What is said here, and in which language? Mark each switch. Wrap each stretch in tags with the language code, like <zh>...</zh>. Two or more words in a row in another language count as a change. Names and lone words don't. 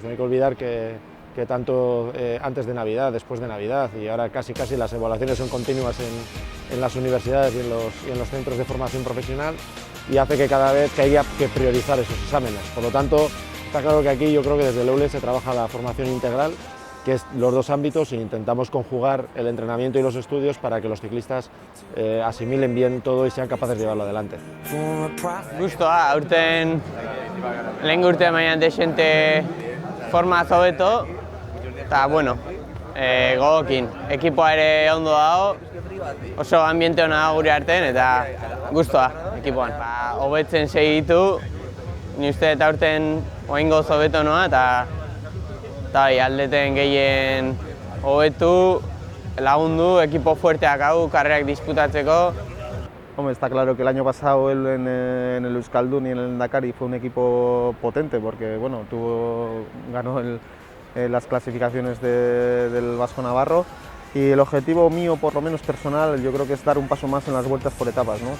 <es>No hay que olvidar que tanto antes de Navidad, después de Navidad y ahora casi las evaluaciones son continuas en las universidades y en los centros de formación profesional y hace que cada vez que haya que priorizar esos exámenes. Por lo tanto, está claro que aquí yo creo que desde el Eulen se trabaja la formación integral, que es los dos ámbitos, e intentamos conjugar el entrenamiento y los estudios para que los ciclistas asimilen bien todo y sean capaces de llevarlo adelante.</es> <eu>Gustoa, aurten lehen urte mailan desente forma hobeto eta bueno, gogokin, ekipoa ere ondo dago, oso ambiente ona da gure artean eta gustoa ekipoan. Hobetzen segitu, ni uste eta aurten oraingoz hobeto noa eta aldeten gehien hobetu, lagundu, equipo fuerteak hau, karrerak disputatzeko.</eu> <es>Hombre, está claro que el año pasado él en el Euskaldun y en el Dakar fue un equipo potente porque bueno, ganó las clasificaciones del Vasco Navarro y el objetivo mío, por lo menos personal, yo creo que es dar un paso más en las vueltas por etapas, ¿no?</es>